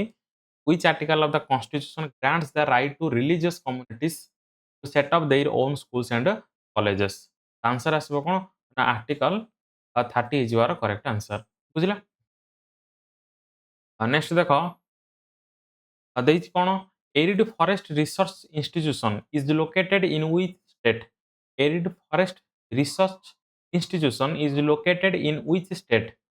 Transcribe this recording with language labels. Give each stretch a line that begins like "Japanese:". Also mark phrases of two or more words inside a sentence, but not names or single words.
English: Which article of the constitution grants the right to religious communities to set up their own schools and colleges?
Odia: ଆନ୍ସର ଆସିବ କଣ? ନା ଆର୍ଟିକଲ 30 ହେଇଯିବାର
English: correct answer.
Odia: ବୁଝିଲା? ନେକ୍ସଟ ଦେଖ ଦେଇଛି କଣ?
English: Arid Forest Research Institution is located in which state? Arid Forest Research Institution is located in which state?